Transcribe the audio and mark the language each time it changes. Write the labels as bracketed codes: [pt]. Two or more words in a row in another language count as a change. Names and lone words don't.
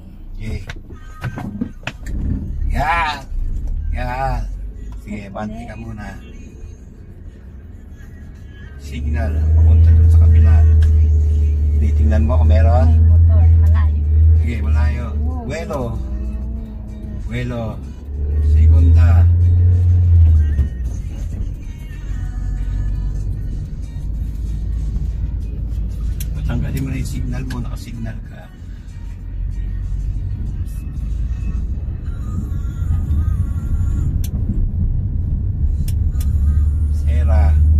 [tl] Okay. Yan. Yan. Sige, banti ka muna. Signal, papunta dun sa kabila. Titingnan mo kung meron. May motor. Malayo. Sige, malayo. Vuelo. Vuelo. Segunda. Tanggalin mo na yung signal mo, nakasignal ka. Sera.